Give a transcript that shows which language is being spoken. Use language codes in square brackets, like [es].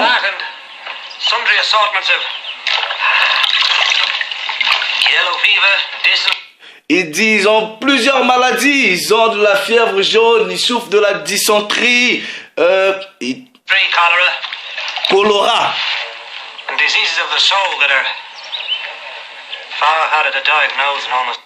[en] That and sundry assortments of yellow fever, dysentery. [fr] Ils disent ils ont plusieurs maladies. Ils ont de la fièvre jaune, ils souffrent de la dysenterie, [en] Cholera, [fr] choléra. [en] and diseases of the soul that are far harder to diagnose and almost